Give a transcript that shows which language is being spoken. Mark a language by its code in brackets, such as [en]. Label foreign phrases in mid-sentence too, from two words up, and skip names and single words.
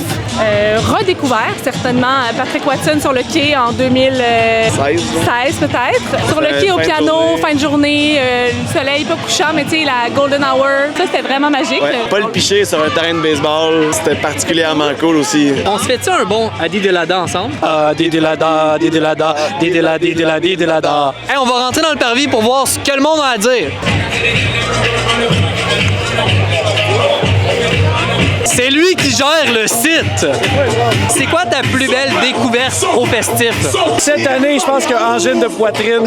[fr] Redécouvert, certainement, Patrick Watson sur le quai en 2016 peut-être. Sur le quai au piano, fin de journée, le soleil pas couchant, mais tu sais, la [en] golden hour. [fr] Ça, c'était vraiment magique. Ouais. Paul Piché sur un terrain de baseball, c'était particulièrement cool aussi. On se fait-tu un bon Adi Delada ensemble? Adi Delada, Adi Delada, Adi Delada, Adi Delada, Adi Delada. Hey, on va rentrer dans le parvis pour voir ce que le monde a à dire. C'est lui qui gère le site. C'est quoi ta plus belle découverte au festif? Cette année, je pense que Angine de Poitrine.